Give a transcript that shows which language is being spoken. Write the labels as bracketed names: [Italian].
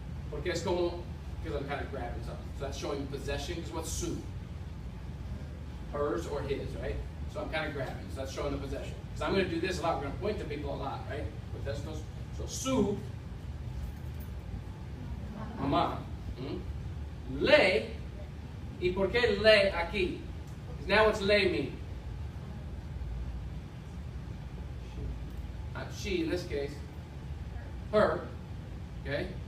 [Spanish] Porque es como, [English] because I'm kind of grabbing something. So that's showing possession, because what's su? Hers or his, right? So I'm kind of grabbing, so that's showing the possession. Because I'm going to do this a lot, we're going to point to people a lot, right? With [Spanish] estos. So su, mamá, le, ¿y por qué le aquí? [English] Because now what's le mean? She, in this case, her, okay?